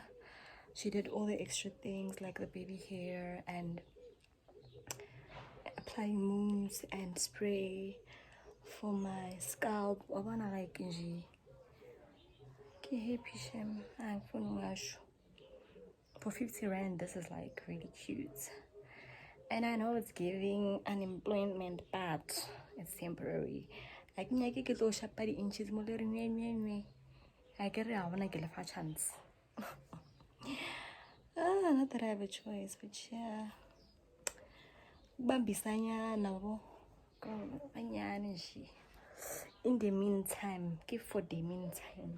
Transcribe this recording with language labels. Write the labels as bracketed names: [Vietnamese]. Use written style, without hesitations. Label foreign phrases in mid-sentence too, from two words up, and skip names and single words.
[English] She did all the extra things like the baby hair and applying mousse and spray for my scalp. I wanna like nje. Ke happy shame. I'm for 50 rand. This is like really cute. And I know it's giving unemployment, but it's temporary. [Northern Sotho] Like nyake ke tlo shapa di inches mo le re nwe. [English] I get it. I wanna give a chance. Not that I have a choice, but yeah. [Zulu] Bambisanya nabo. [English] In the meantime, give for the meantime.